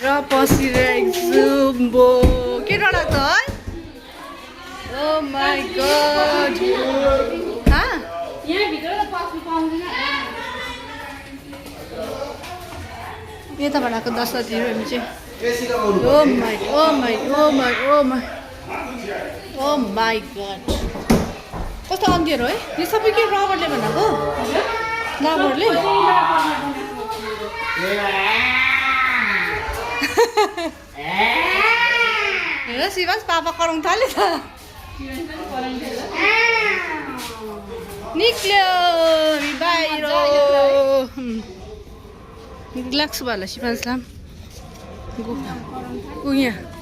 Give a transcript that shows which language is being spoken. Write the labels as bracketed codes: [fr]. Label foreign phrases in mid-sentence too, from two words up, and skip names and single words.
[ne] पसिरहेको छु बो के डर लाग्छ है [en] oh my god [ne] हाँ यहाँ भित्र त पस्नु पाउँदैन यताबाट आएको 10 बजी हामी चाहिँ [en] oh my oh my oh my oh my oh my god [ne] कस्तो अन्धिरो है यो सबै के रबरले बनाएको रबरले हेर शिवास पापा कराउनु थाल्यो त निक्ल्यो बाहिर रिल्याक्स भयो होला शिवासलाई ऊ यहाँ